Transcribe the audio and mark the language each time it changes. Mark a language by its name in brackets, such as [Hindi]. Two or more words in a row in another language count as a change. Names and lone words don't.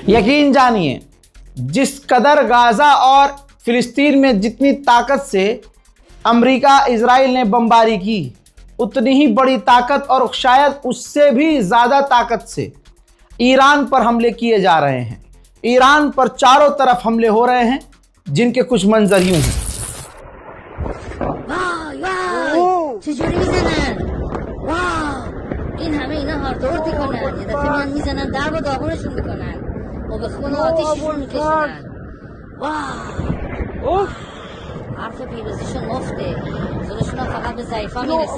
[Hindi] यकीन जानिए, जिस कदर गाजा और फिलिस्तीन में जितनी ताकत से अमेरिका इजराइल ने बमबारी की, उतनी ही बड़ी ताकत और शायद उससे भी ज्यादा ताकत से ईरान पर हमले किए जा रहे हैं। ईरान पर चारों तरफ हमले हो रहे हैं, जिनके कुछ मंजर यूं हैं। [Persian] چجوری میزنن؟ واو این همه اینا هاردور میکنن، یه دفعه میان میزنن درب و داغونشون میکنن و به خون آتیششون میکشونن. واو حرف پیروزیشون مفته، زورشون هم فقط به ضعیفا میرسه.